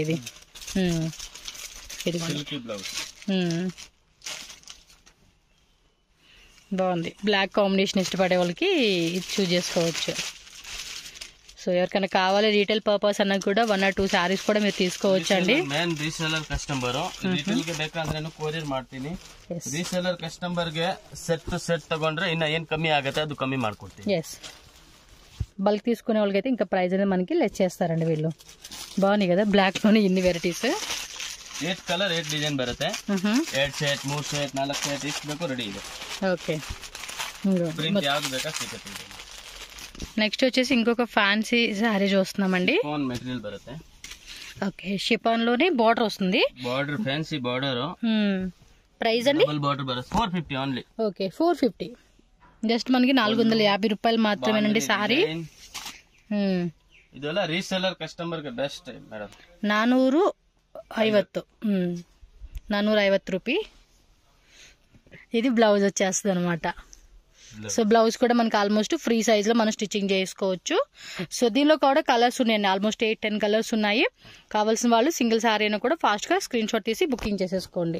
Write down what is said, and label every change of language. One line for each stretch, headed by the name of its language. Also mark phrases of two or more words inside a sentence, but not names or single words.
Telugu: ఇది బాగుంది.
English: black combination
Telugu: ఇష్టపడే వాళ్ళకి ఇది చూస్ చేసుకోవచ్చు. సో ఎవరికైనా కావాలి
English: retail purpose
Telugu: అన్నా కూడా 1 or 2 సారీస్ కూడా మీరు తీసుకోవచ్చు అండి.
English: main reseller customer retail
Kannada: ಗೆ ಬೇಕಂದ್ರೆ ಕೊರಿಯರ್ ಮಾಡ್ತೀನಿ.
English: reseller customer
Kannada: ಗೆ ಸೆಟ್ ತಗೊಂಡ್ರೆ ಇನ್ನ ಏನ್ ಕಮ್ಮಿ ಆಗುತ್ತೆ ಅದು ಕಮ್ಮಿ ಮಾಡ್ಕೊಡ್ತೀನಿ.
English: yes bulk
Telugu: తీసుకునే వాళ్ళకైతే ఇంకా ప్రైస్ అనేది మనకి లెస్ చేస్తారండి వీళ్ళు. బాగున్నాయి కదా బ్లాక్ లోనే ఇన్ని వెరైటీస్.
Kannada: 8 కలర్ 8 డిజైన్ బರುತ್ತೆ. 2 ಸೆಟ್ 3 ಸೆಟ್ 4 ಸೆಟ್ ಇಷ್ಟು ಬೇಕು ರೆಡಿ ಇದೆ.
Telugu: ఓకే
Kannada: ಪ್ರಿಂಟ್ ಯಾವ್ದು ಬೇಕಾ ಸಿಗುತ್ತೆ.
Telugu: నెక్స్ట్ వచ్చేసి ఇంకొక
English: fancy saree
Telugu: చూస్తున్నామండి.
English: phone material
Kannada: బರುತ್ತೆ.
English: okay chiffon
Telugu: లోనే బార్డర్ వస్తుంది.
English: border fancy border.
Telugu: ప్రైస్ అండి
English: double border
Kannada: బರುತ್ತೆ 450 ఓన్లీ.
Telugu: ఓకే 450 జస్ట్ మనకి 450 రూపాయలు మాత్రమేనండి సారీ.
Kannada: ಇದೆಲ್ಲ
English: reseller customer
Kannada: ಗೆ
English: best madam.
Telugu: 450 రూపాయి. ఇది బ్లౌజ్ వచ్చేస్తుంది అనమాట. సో బ్లౌజ్ కూడా మనకి
English: almost free size
Telugu: లో మనం స్టిచ్చింగ్ చేసుకోవచ్చు. సో దీనిలో కూడా కలర్స్ ఉన్నాయండి, ఆల్మోస్ట్ 8-10 కలర్స్ ఉన్నాయి. కావాల్సిన వాళ్ళు
English: single saree
Telugu: అయినా కూడా ఫాస్ట్ గా
English: screen shot
Telugu: తీసి బుకింగ్ చేసేసుకోండి.